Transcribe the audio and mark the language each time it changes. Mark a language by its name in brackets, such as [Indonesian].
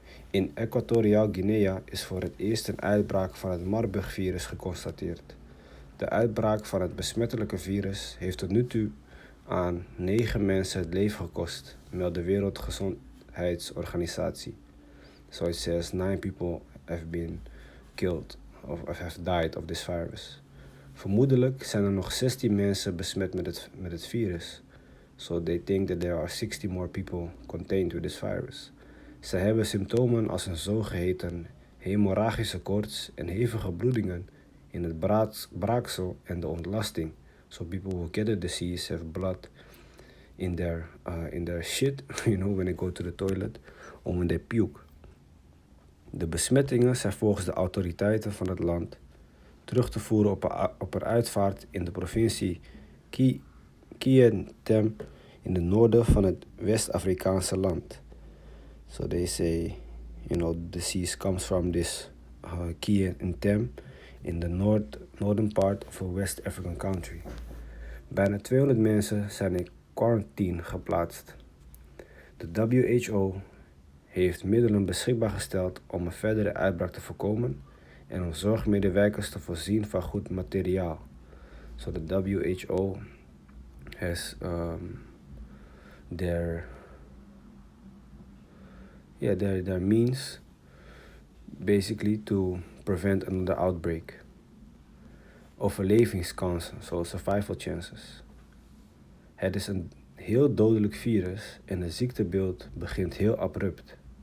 [Dutch] In Equatoriaal Guinea is voor het eerst een uitbraak van het Marburg virus geconstateerd. De uitbraak van het besmettelijke virus heeft tot nu toe aan 9 mensen het leven gekost, meldt de Wereldgezondheidsorganisatie. [English] So it says 9 people have been killed or have died of this virus. [Dutch] Vermoedelijk zijn er nog 16 mensen besmet met het virus. [English] So they think that there are 60 more people contained with this virus. [Dutch] Ze hebben symptomen als een zogeheten hemorragische koorts en hevige bloedingen in het braaksel en de ontlasting. [English] So people who get the disease have blood in their shit, when they go to the toilet, or when they puke. [Dutch] De besmettingen zijn volgens de autoriteiten van het land terug te voeren op een uitvaart in de provincie Kien Tem in het noorden van het West-Afrikaanse land. [English] So they say, the disease comes from this Kien Tem in the northern part of a West African country. [Dutch] Bijna 200 mensen zijn in quarantine geplaatst. De WHO heeft middelen beschikbaar gesteld om een verdere uitbraak te voorkomen en om zorgmedewerkers te voorzien van goed materiaal. [English] So the WHO has their means basically to prevent another outbreak. Overlevingskansen, so survival chances. [Dutch] Het is een heel dodelijk virus en het ziektebeeld begint heel abrupt.